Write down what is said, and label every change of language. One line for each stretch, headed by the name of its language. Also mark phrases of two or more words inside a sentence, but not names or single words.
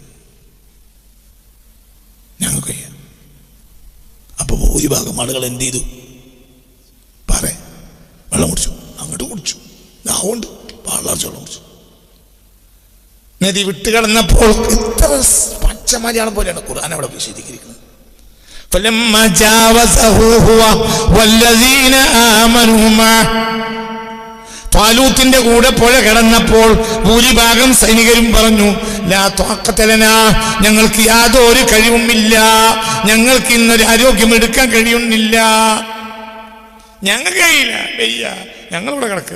Malayalam: അപ്പൊ ഭൂരിഭാഗം ആളുകൾ എന്ത് ചെയ്തു? വെള്ളം കുടിച്ചു. അങ്ങോട്ട് കുടിച്ചു. ദാഹമുണ്ട്, പാളാർച്ച വെള്ളം കുടിച്ചു. നദി വിട്ട് കടന്നപ്പോൾ ഇത്ര പച്ച മലയാളം പോലെയാണ് ഖുർആൻ അവിടെ വിശദീകരിക്കുന്നത്.
Arabic: فلما جاوزه هو والذين آمنوا معه.
Malayalam: താലൂത്തിന്റെ കൂടെ പുഴ കടന്നപ്പോൾ ഭൂരിഭാഗം സൈനികരും പറഞ്ഞു,
Arabic: لا طاقة لنا,
Malayalam: ഞങ്ങൾക്ക് യാതൊരു കഴിവുമില്ല, ഞങ്ങൾക്ക് ഇന്നൊരു ആരോഗ്യം എടുക്കാൻ കഴിയുന്നില്ല, ഞങ്ങൾക്ക് കഴിയില്ല, വയ്യ, ഞങ്ങളിവിടെ കിടക്കുക.